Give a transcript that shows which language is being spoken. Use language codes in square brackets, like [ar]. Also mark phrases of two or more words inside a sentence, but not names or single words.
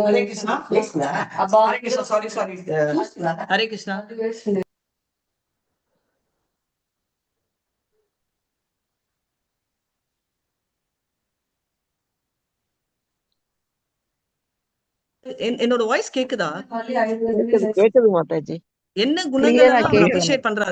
[te] హరే కృష్ణ. అబ్బా హరే కృష్ణ. సారీ హరే కృష్ణ. వేస్తుంది. [ta] என்னோட வாய்ஸ் கேக்குதா? கேக்குது மாதாஜி. என்ன குணங்கள் அப்ரிஷியேட் பண்றாரு?